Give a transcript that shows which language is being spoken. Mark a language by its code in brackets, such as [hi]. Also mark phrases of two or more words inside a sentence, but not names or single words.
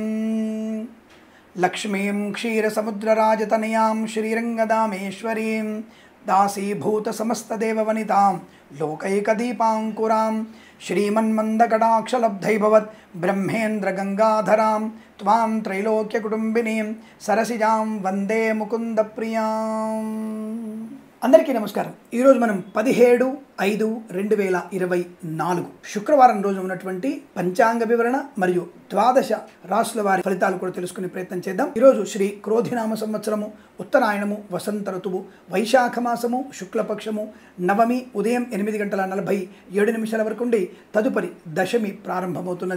[sa] लक्ष्मीं क्षीरसमुद्रराजतनयां श्रीरङ्गदामेश्वरीं दासीभूतसमस्तदेववनितां लोकैकदीपाङ्कुरां श्रीमन्मन्दकटाक्षलब्धैर्भवत् ब्रह्मेन्द्रगङ्गाधरां त्वां त्रैलोक्यकुटुम्बिनीं सरसिजां वन्दे मुकुन्दप्रियाम्। [te] అందరికీ నమస్కారం। ఈ రోజు మనం 17/5/2024 శుక్రవారం రోజు ఉన్నటువంటి పంచాంగ వివరణ మరియు ద్వాదశ రాశుల వారి ఫలితాలు కూడా తెలుసుకునే ప్రయత్నం చేద్దాం। ఈ రోజు శ్రీ క్రోధినామ సంవత్సరము, ఉత్తరాయణము, వసంత ఋతువు, వైశాఖ మాసము, శుక్లపక్షము, నవమి ఉదయం 8:47 వరకు ఉండి తదుపరి దశమి ప్రారంభమవుతున్నది।